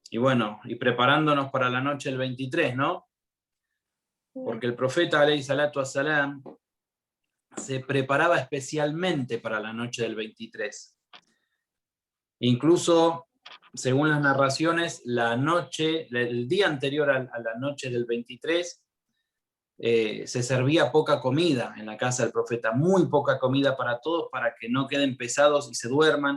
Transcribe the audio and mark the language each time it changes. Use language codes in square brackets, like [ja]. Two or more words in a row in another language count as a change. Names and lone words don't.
[es] Y bueno, y preparándonos para la noche del 23, ¿no? Porque el profeta, [ar] عليه الصلاة والسلام, [es] se preparaba especialmente para la noche del 23. Incluso, según las narraciones, el día anterior a la noche del 23, se servía poca comida en la casa del profeta, muy poca comida para todos, para que no queden pesados y se duerman.